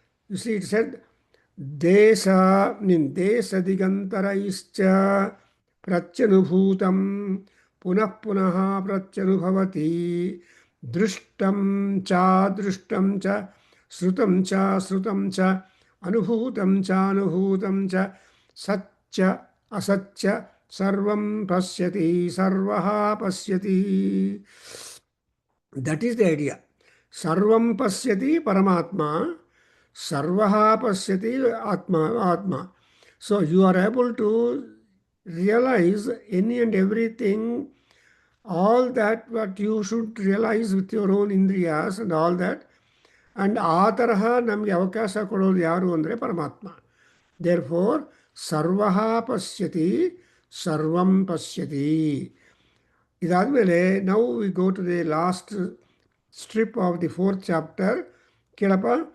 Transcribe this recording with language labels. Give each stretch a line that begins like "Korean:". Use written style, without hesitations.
English: you see it said
Sanskrit: ದೇಶ ದೇಶದಿಗಂತರೈಶ್ಚ ಪ್ರತ್ಯನುಭೂತಂ ಪುನಃ ಪುನಃ ಪ್ರತ್ಯನುಭವತಿ ದೃಷ್ಟಂ ಚ ದೃಷ್ಟಂ ಚ ಶ್ರುತಂ ಚ ಶ್ರುತಂ ಚ ಅನುಭೂತಂ ಚ ಅನುಭೂತಂ ಚ ಸಚ್ಚ ಅಸಚ್ಚ ಸರ್ವಂ ಪಶ್ಯತಿ ಸರ್ವಃ ಪಶ್ಯತಿ.
English: That is the idea.
Sanskrit: ಸರ್ವಂ ಪಶ್ಯತಿ ಪರಮಾತ್ಮ, Sarvaha pasyati atma.
English: So you are able to realize any and everything, all that what you should realize with your own indriyas and all that.
Kannada: And ಆ ತರಹ ನಮಗೆ ಅವಕಾಶ ಕೊಡೋದು ಯಾರು ಅಂದರೆ ಪರಮಾತ್ಮ.
English: therefore
Sanskrit: ಸರ್ವಃ ಪಶ್ಯತಿ ಸರ್ವಂ ಪಶ್ಯತಿ.
English: ಇದಾದಮೇಲೆ now we go to the last strip of the fourth chapter. ಕೇಳಪ್ಪ.